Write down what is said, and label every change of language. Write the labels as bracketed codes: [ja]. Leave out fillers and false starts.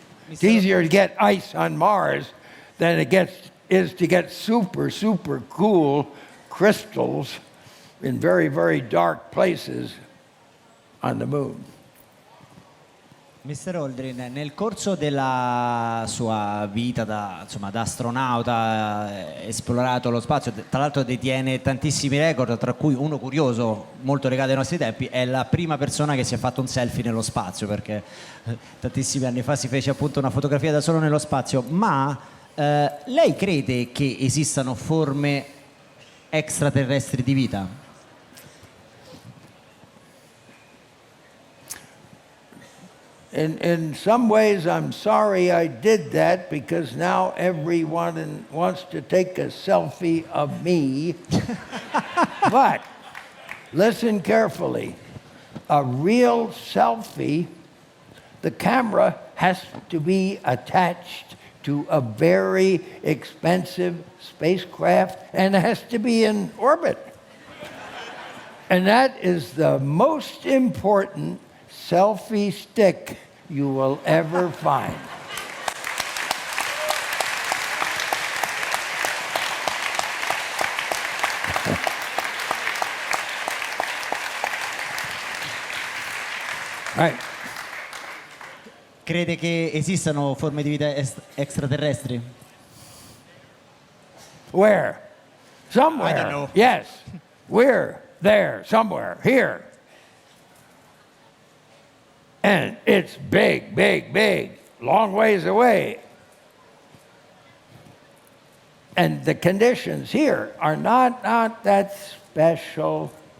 [en] It's easier to get ice on Mars than it is to get super, super cool crystals in very, very dark places on the moon. Mr. [it] Aldrin, nel corso della sua vita da astronauta, esplorato lo spazio, tra l'altro detiene tantissimi record, tra cui uno curioso, molto legato ai nostri tempi, è la prima persona che si è fatto un selfie nello spazio, perché tantissimi anni fa si fece appunto una fotografia da solo nello spazio. Ma lei crede che esistano forme extraterrestri di vita? [en] In some ways, I'm sorry I did that because now everyone wants to take a selfie of me. But listen carefully. A real selfie, the camera has to be attached to a very expensive spacecraft and it has to be in orbit. And that is the most important selfie stick you will ever find. Right. [it] Crede che esistano forme di vita extraterrestri? [en] Where? Somewhere. I don't know. Yes. We're there, somewhere, here. And it's big, big, big, long ways away. And the conditions here are not that special.